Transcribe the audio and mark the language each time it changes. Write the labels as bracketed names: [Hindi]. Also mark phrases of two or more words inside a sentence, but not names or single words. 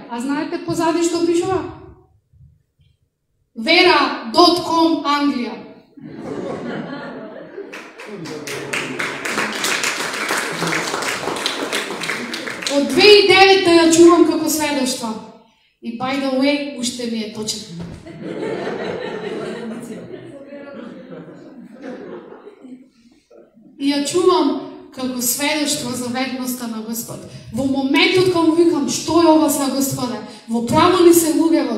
[Macedonian] А знаете позади што пишува? Vera.com Англија. Од 2009 ја чувам како сведоштво. [English] И by the way, [Macedonian] уште ми е точен. И ја чувам како сведоштво за верноста на Господ. Во моментот кога му викам, што е ова са Господе? Во право ли се луѓево?